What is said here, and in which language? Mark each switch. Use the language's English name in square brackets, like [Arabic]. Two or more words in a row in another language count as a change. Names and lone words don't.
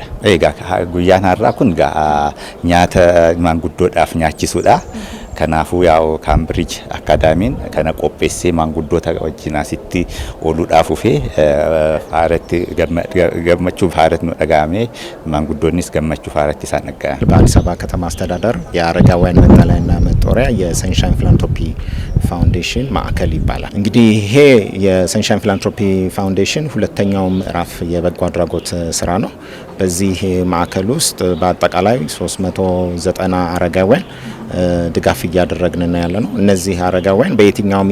[Oromo] Egaa guyyaan har'aa kun nyaata maanguddoodhaaf nyaachisuudha. Kanaafuu Cambridge Academy kana qopheessee maanguddoota wajjin asitti ooluudhaaf ufee faaratti gammachuu faaratti nu dhagaamee maanguddoonnis gammachuu faaratti isaan dhagaame. [Amharic] በአዲስ አበባ ከተማ አስተዳደር የአረጋውያን መጠለያና መጦሪያ የሰንሻይን ፊላንትሮፒ ፋውንዴሽን ማዕከል ይባላል። እንግዲህ ይሄ የሰንሻይን ፊላንትሮፒ ፋውንዴሽን ሁለተኛው ምዕራፍ የበጎ አድራጎት ስራ ነው። በዚህ ማዕከል ውስጥ በአጠቃላይ 390 አረጋውያን ድጋፍ እያደረግን ነው ያለነው። እነዚህ አረጋውያን በየትኛውም